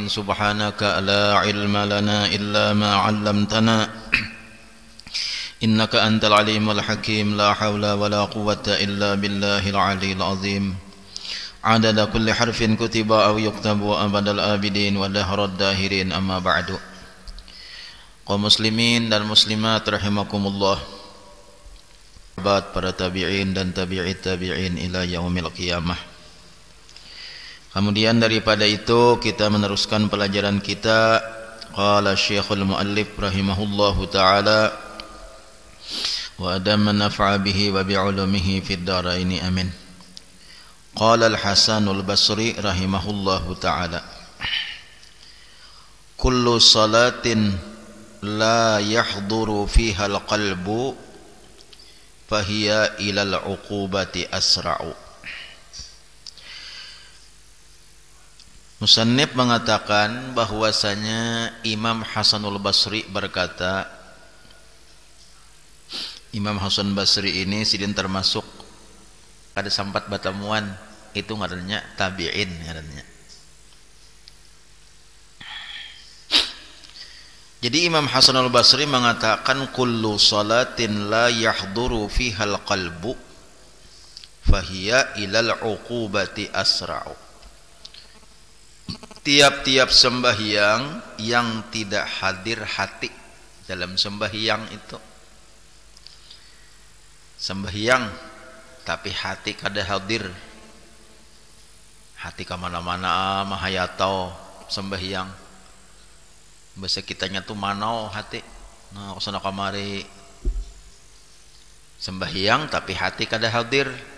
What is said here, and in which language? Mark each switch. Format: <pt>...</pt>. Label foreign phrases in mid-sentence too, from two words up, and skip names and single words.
<ar>سبحانك لا علم لنا إلا ما علمتنا إنك أنت العليم الحكيم. لا حول ولا قوة إلا بالله العلي العظيم. عدد كل حرف كتب أو يكتب أبد الآبدين ودهر الداهرين. أما بعد.</ar> <id>Kaum muslimin dan muslimat rahimakumullah, para tabi'in dan tabi'it tabi'in</id> <ar>إلى يوم القيامة.</ar> <id>Kemudian daripada itu kita meneruskan pelajaran kita.</id> <ar>قال شيخ المؤلف رحمه الله تعالى وأدام نفعه به وبعلومه في الدارين آمين. قال الحسن البصري رحمه الله تعالى، كل صلاة لا يحضر فيها القلب فهي إلى العقوبة أسرع.</ar> <bjn>Musannif mengatakan bahwasanya Imam Hasanul Basri berkata, Imam Hasan Basri ini sidin termasuk kada sampat batamuan itu ngarannya tabi'in ngarannya.</bjn> <id>Jadi Imam Hasanul Basri mengatakan</id> <ar>كل صلاة لا يحضر فيها القلب فهي إلى العقوبة أسرع.</ar> <bjn>Tiap-tiap sembahyang yang tidak hadir hati dalam sembahyang itu, sembahyang tapi hati kada hadir, hati kemana-mana mahayatau sembahyang, bahasa kitanya tuh manau hati nah kesana kamari sembahyang tapi hati kada hadir,</bjn>